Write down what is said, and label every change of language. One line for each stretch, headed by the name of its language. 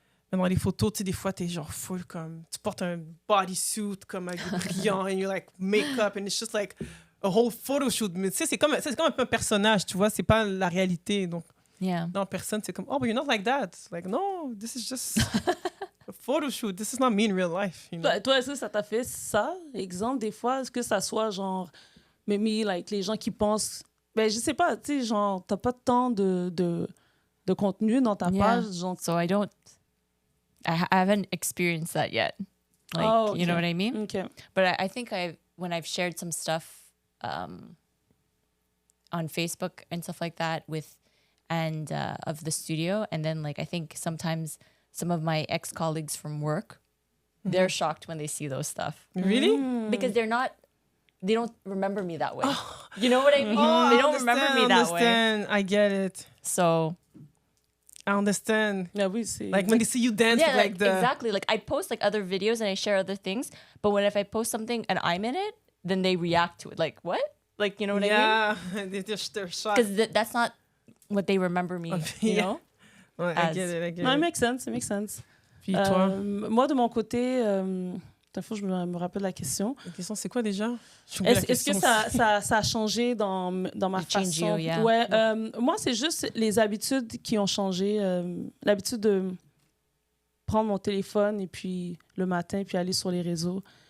French: Mais dans les photos, tu sais, des fois, t'es genre full comme... Tu portes un bodysuit comme avec des brillants
English: and you're like make-up and it's just like a whole photo shoot.
French: Mais tu sais, c'est comme un peu un personnage, tu vois, c'est pas la réalité. Donc,
English: Yeah.
French: non, personne, c'est comme, oh,
English: but you're not like that. Like, no, this is just a photo shoot. This is not me in real life, you know?
French: Toi, est-ce que ça t'a fait ça, exemple, des fois? Est-ce que ça soit genre, maybe, like, les gens qui pensent... Ben, je sais pas, tu sais, genre, t'as pas tant de contenu dans ta
English: Yeah.
French: page, genre...
English: So I haven't experienced that yet. Like, Oh, you know what I mean? OK. But I think when I've shared some stuff on Facebook and stuff like that of the studio. And then like I think sometimes some of my ex-colleagues from work, they're shocked when they see those stuff. Really? Because they don't remember me that way. You know what I mean? Oh, they don't remember me that way. I get it. So I understand.
French: Yeah, oui, c'est...
English: Like when they see you dance yeah, with, like the... exactly. Like I post like other videos and I share other things, but if I post something and I'm in it, then they react to it. Like what? Like you know what I mean? Yeah, they're shocked. Because that's not what they remember me. You know? Ouais, I get it. Non, it makes sense.
French: Puis toi? Moi, de mon côté, faut que je me rappelle la question. La question, c'est quoi déjà? Est-ce que ça a changé dans ma façon? Ouais, moi, c'est juste les habitudes qui ont changé. L'habitude de prendre mon téléphone et puis le matin, puis aller sur les réseaux.